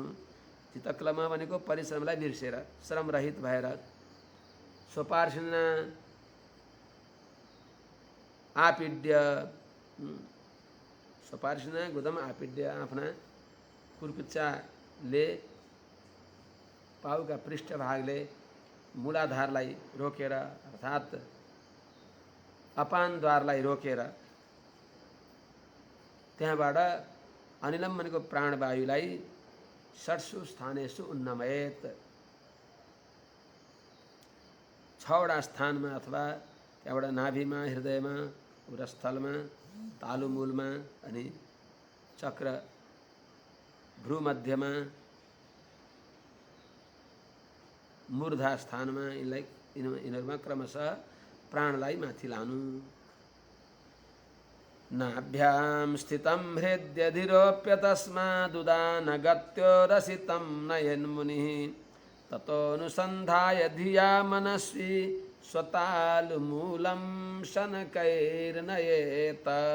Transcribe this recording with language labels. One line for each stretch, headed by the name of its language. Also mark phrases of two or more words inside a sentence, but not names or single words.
Nepali: चितक्लम भनेको परिश्रमलाई बिर्सेर श्रमरहित भएर
Sanskrit: स्वपार्श्विना आपीड्य, स्वपार्श्विना गुदम आपीड्य,
Nepali: आफ्ना कुर्कुच्चाले पाउका पृष्ठभागले मूलाधारलाई रोकेर अर्थात् अपानद्वारलाई रोकेर त्यहाँबाट अनिलम भनेको प्राणवायुलाई
Sanskrit: षट्सु स्थानेषु उन्नमयेत,
Nepali: 6वटा स्थानमा अथवा त्यहाँबाट नाभिमा, हृदयमा, उरस्थलमा, तालुमूलमा अनि चक्र भ्रूमध्यमा, मूर्धा स्थानमा यिनीहरूमा क्रमशः प्राणलाई माथि लानु।
Sanskrit: नाभ्यां स्थितं हृद्यधिरोप्य तस्मादुदानगत्यो रसितं नयन्मुनिः ततोऽनुसन्धाय धिया मनस्वी स्वतालमूलं शनकैर्नयेत।